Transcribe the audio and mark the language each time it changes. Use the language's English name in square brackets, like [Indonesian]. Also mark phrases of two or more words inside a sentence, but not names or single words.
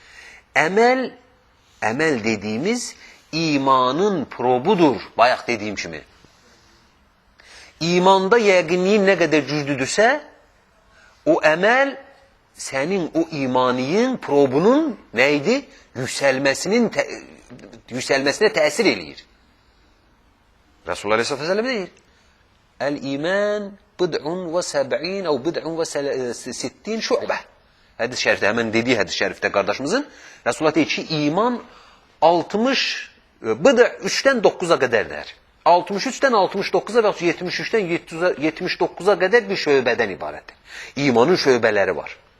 [Azerbaijani] Əməl dediyimiz imanın probudur, bayaq dediyim kimi. İmanda yəqinliyin nə qədər güclüdürsə, o əməl sənin o imaniyin probunun nə idi? Yüksəlməsinə təsir eləyir. [Arabic] رسول الله عليه الصلاة والسلام deyir. الإيمان بضع وسبعين أو بضع وستين شعبة. [Azerbaijani] Hədis-i şərifdə, həmən dediyi hədis-i şərifdə qardaşımızın Resulullah deyir ki, iman 3-dən 9-a qədərdir. 63-dən 69-a və 73-dən 79-a qədər bir şöbədən ibarətdir. İmanın şöbələri var.